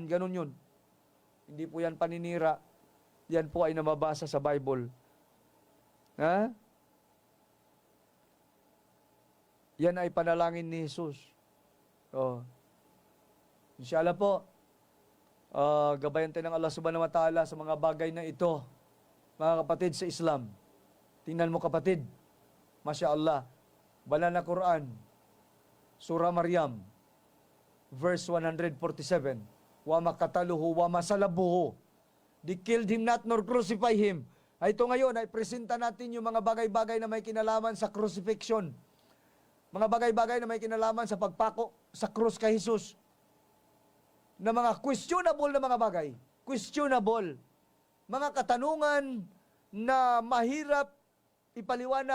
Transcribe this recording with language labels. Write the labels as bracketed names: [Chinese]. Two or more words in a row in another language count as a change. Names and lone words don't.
[Filipino] Ganun yun. Hindi po yan paninira. Yan po ay namabasa sa Bible. Yan ay panalangin ni Jesus. [Arabic] إن شاء الله [Filipino] po, gabayan tayo ng Allah [Arabic] سبحانه وتعالى [Filipino] sa mga bagay na ito. Mga kapatid sa Islam, tingnan mo kapatid, [Arabic] ما شاء الله, [Filipino] banal na Quran, Surah Maryam, verse 147, [Arabic] وما قتلوه وما صلبوه, [English] they killed him not nor crucify him. [Filipino] Ito ngayon, ay presenta natin yung mga bagay-bagay na may kinalaman sa crucifixion. Mga bagay-bagay na may kinalaman sa pagpako sa krus kay Jesus. Na mga questionable na mga bagay. Questionable. Mga katanungan na mahirap ipaliwanag.